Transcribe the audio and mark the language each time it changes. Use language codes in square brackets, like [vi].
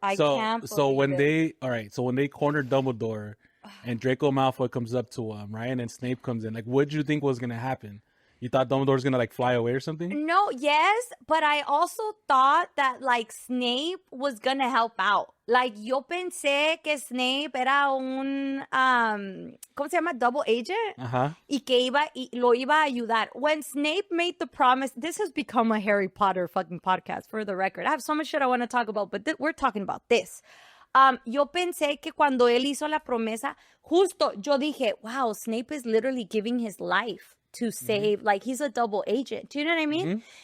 [en] I can't. So when they cornered Dumbledore and Draco Malfoy comes up to him, right? And then Snape comes in. Like, what did you think was gonna happen? You thought Dumbledore's gonna like fly away or something? No, yes, but I also thought that like Snape was gonna help out. [es] Like yo pensé que Snape era un ¿cómo se llama? [en] Double agent. Uh-huh. [es] Y que lo iba a ayudar. [en] When Snape made the promise, this has become a Harry Potter fucking podcast for the record. I have so much shit I want to talk about, but we're talking about this. [es] Yo pensé que cuando él hizo la promesa, justo yo dije, [en] wow, Snape is literally giving his life to save, like he's a double agent. Do you know what I mean?